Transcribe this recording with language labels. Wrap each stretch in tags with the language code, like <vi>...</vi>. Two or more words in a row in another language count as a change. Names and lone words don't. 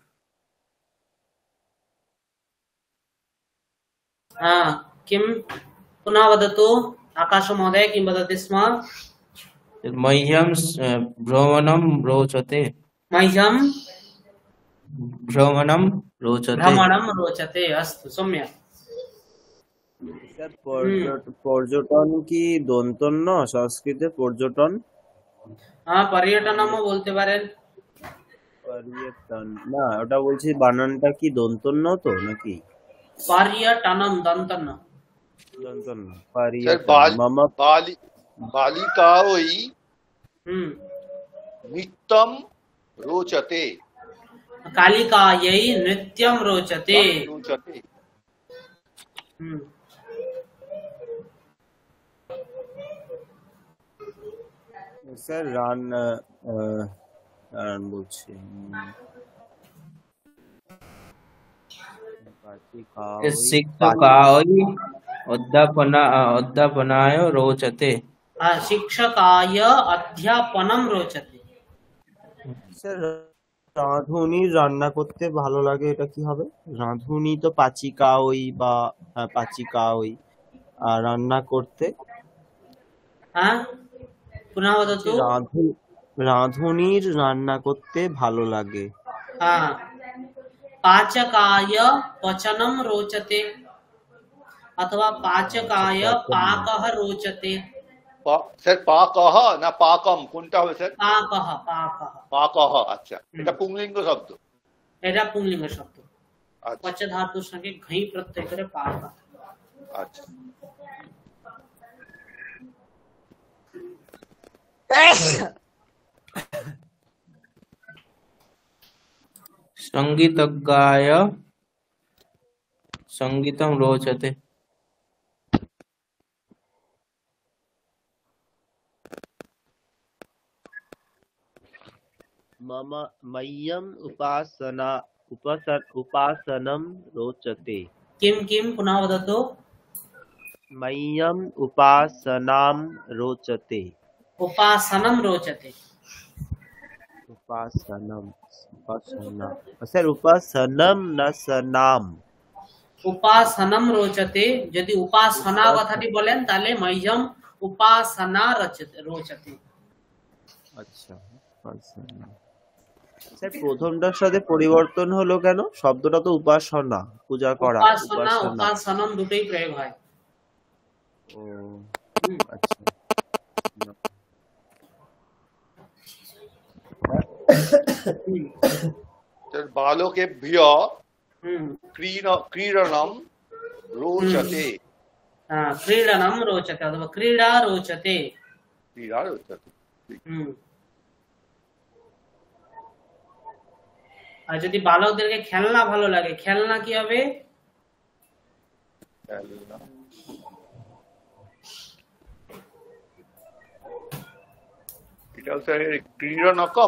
<sa>किं पुनः वदतु। आकाशमहोदय किं वदति स्म? मह्यं भ्रमणं रोचते। मह्यं भ्रमणं रोचते। भ्रमणं रोचते। अस्तु, सम्यक्।</sa> <bn>স্যার পর্যটন কি দন্তন্য সংস্কৃতে পর্যটন? पर्यटनमও বলতে পারেন। পর্যটন না, ওটা বলছি বানানটা কি দন্তন্য তো নাকি?</bn> <sa>पर्यटनम दन्तन्न।</sa> <bn>দন্তন্য। স্যার</bn> <sa>পর্যটন মম বালিকাঐ हम्म। नित्यं रोचते। कालिकायै नृत्यं रोचते। रोचते। हम्म।</sa> <bn>স্যার রান বলছি</bn> <sa>शिक्षकाय अध्यापनाय रोचते। शिक्षकाय अध्यापनम रोचते।</sa> <bn>স্যার রাঁধুনির রান্না করতে ভালো লাগে, এটা কি হবে? রাঁধুনি তো পাচিকা ওই বা পাচিকা ওই, আর রান্না করতে</bn> <sa>पुनः वदतु।</sa> <bn>রাঁধুনির রান্না করতে ভালো লাগে।</bn> <sa>पाचकाय पचनम रोचते अथवा पाचकाय पाकः रोचते।</sa> <bn>স্যার পাকহ না পাকম কোনটা হবে স্যার?</bn> <sa>पाकः पाकः</sa> <bn>পাকহ। আচ্ছা, এটা পুংলিঙ্গ শব্দ। এটা পুংলিঙ্গ শব্দ। আচ্ছা পচ ধাতুর সঙ্গে ঘই প্রত্যয় করে পাক। আচ্ছা।</bn> <sa>संगीतज्ञाय संगीतं रोचते। मह्यम उपासनम रोचते। किं किं पुनः वदतु। मह्यम उपासनाम रोचते। उपासनम रोचते। उपासनम उपासना</sa> <bn>স্যার উপাসনম না সনাম?</bn> <sa>উপাসনম রোচতে।</sa> <bn>যদি উপাসনা কথাটি বলেন তাহলে</bn> <sa>মহ্যম উপাসনা রোচতে।</sa> <bn>আচ্ছা, উপাসনা। স্যার প্রথমটার সাথে পরিবর্তন হলো কেন? শব্দটা তো উপাসনা, পূজা করা। উপাসনা উপাসনম দুটোই প্রয়োগ হয়। ও আচ্ছা।</bn> <sa>बालकेभ्य क्रीडनं रोचते। क्रीडनं रोचते अथवा क्रीडा रोचते। क्रीडा रोचते।</sa> <bn>আর যদি বালকদেরকে খেলনা ভালো লাগে, খেলনা কি হবে? এটা হচ্ছে ক্রীড়নকম।</bn>